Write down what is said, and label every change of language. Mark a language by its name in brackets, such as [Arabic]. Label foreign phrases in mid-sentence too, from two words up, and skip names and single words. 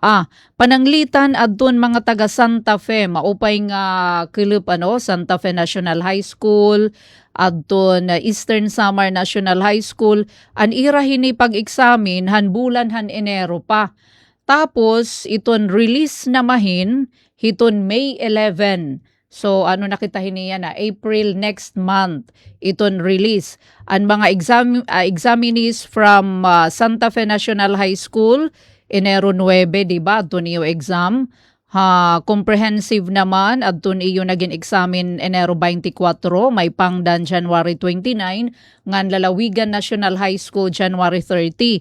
[Waray] Pananglitan adton mga taga Santa Fe, maupay nga kilip Santa Fe National High School, adton Eastern Samar National High School, an ira hini pag-examin han bulan han Enero pa. Tapos iton release na mahin hiton May 11. So nakita hiniya na April [English] next month [Waray] iton release. Ang mga examinees from Santa Fe National High School Enero 9, di ba? Adton iyo exam. Comprehensive naman adton iyo naging examine Enero 24, may pangdan January 29, ngan Lalawigan National High School January 30.